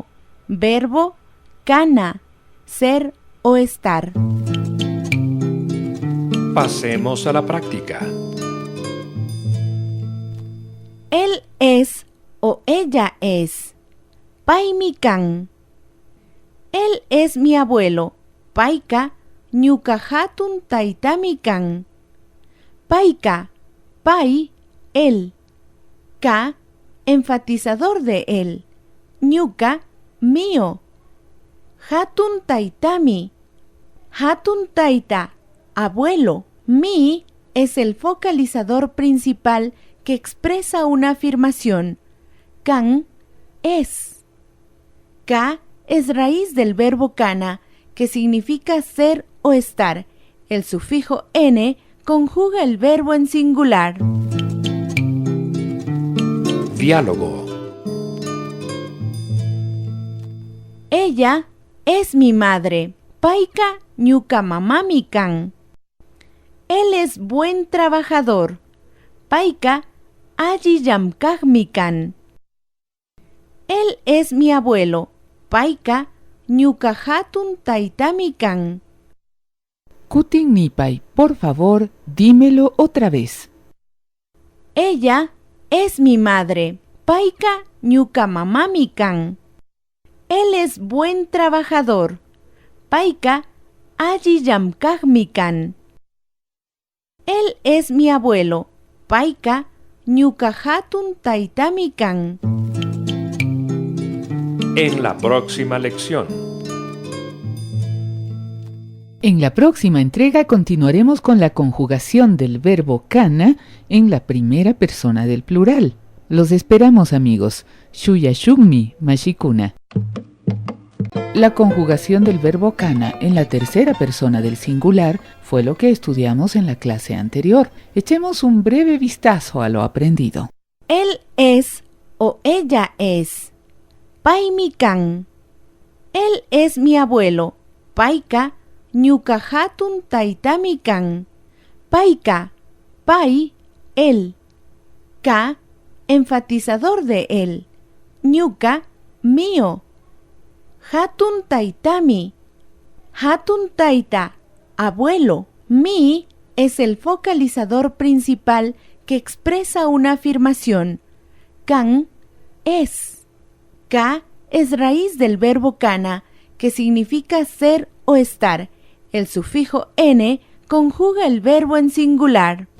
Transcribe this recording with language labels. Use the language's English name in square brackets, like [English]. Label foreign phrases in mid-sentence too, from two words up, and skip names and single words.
[Spanish] Verbo kana, ser o estar. Pasemos a la práctica. Él es o ella es. [Quechua] Paimi kan. [Spanish] Él es mi abuelo. [Quechua] Paika ñuka hatun taitami kan. Paika, pai, [Spanish] él. Ka, enfatizador de él. [Quechua] Ñuka, mío. Hatun taitami. Hatun taita, [Spanish] abuelo. Mi es el focalizador principal que expresa una afirmación. Kan, es. Ka es raíz del verbo kana, que significa ser o estar. El sufijo n conjuga el verbo en singular. Diálogo. Ella es mi madre. [Quechua] Paika ñuka mamami kan. [Spanish] Él es buen trabajador. [Quechua] Paika alli llamkaqmi kan. [Spanish] Él es mi abuelo. [Quechua] Paika ñuka hatun taitami kan. Kutin Nipay, [Spanish] por favor, dímelo otra vez. Ella es mi madre. [Quechua] Paika ñuka mamami kan. [Spanish] Él es buen trabajador. [Quechua] Paika alli llamkaqmi kan. [Spanish] Él es mi abuelo. [Quechua] Paika ñuka hatun taytami kan. [Spanish] En la próxima lección. En la próxima entrega continuaremos con la conjugación del verbo kana en la primera persona del plural. Los esperamos, amigos. [Quechua] Shuya shugmi mashikuna. [Spanish] La conjugación del verbo kana en la tercera persona del singular fue lo que estudiamos en la clase anterior. Echemos un breve vistazo a lo aprendido. Él es o ella es. [Quechua] Paimi kan. [Spanish] Él es mi abuelo. [Quechua] Paika ñuka hatun taytami kan. Paika, pai, [Spanish] él. Ka, enfatizador de él. [Quechua] Ñuka, mío. Hatun taytami. Hatun tayta, [Spanish] abuelo. Mi es el focalizador principal que expresa una afirmación. Kan, es. Ka es raíz del verbo kana, que significa ser o estar. El sufijo n conjuga el verbo en singular.